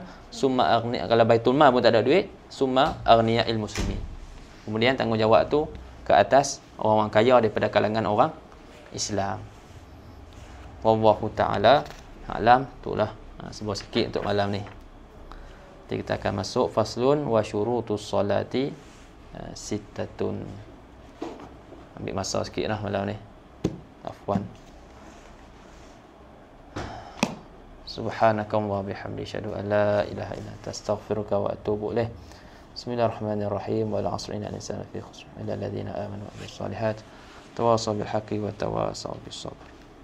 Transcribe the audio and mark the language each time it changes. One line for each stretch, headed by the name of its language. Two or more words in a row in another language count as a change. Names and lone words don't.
Arabic: ثم أغني,
Malay: kalau baitul mal pun tak ada duit,
Arabic: ثم أغنياء المسلمين.
Malay: Kemudian tanggungjawab tu ke atas orang-orang kaya daripada kalangan orang Islam.
Arabic: والله تعالى أعلم.
Malay: Itulah sebuah sikit untuk malam ni. Jadi kita akan masuk
Arabic: فصل وشروط الصلاة ستة.
Malay: Ambil masa sikitlah malam ni. Afwan.
Arabic: سبحانك الله بحمدي شهد أن لا إله إلا أنت أستغفرك وأتوب إليه. بسم الله الرحمن الرحيم. والعصر إن الإنسان في خسر إلا الذين آمنوا وعملوا الصالحات تواصوا بالحق وتواصوا بالصبر.